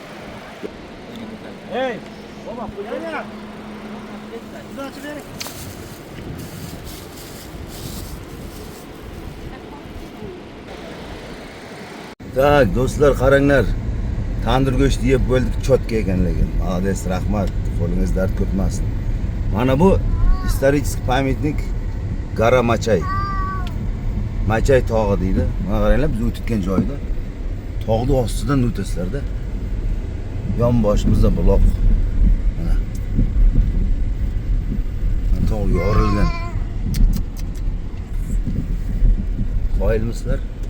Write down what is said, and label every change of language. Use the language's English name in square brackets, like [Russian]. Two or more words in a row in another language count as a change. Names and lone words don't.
[Uzbek] Hey, baba, yana. Zach beray. Tak do'stlar, qaranglar. Tandir go'shti yeb bo'ldik, chotka ekan lekin. Молодец, rahmat. Qo'lingiz dard ko'rmasin. Mana bu [Russian] исторический памятник [Uzbek] Gora Machay. Machay tog'i deydi. Mana qaranglar, biz o'tgan joyda tog'ning ostidan o'tasizlarda. Yon boshimizda buloq. Mana. Tog' yorilgan. Qoyilmisizlar?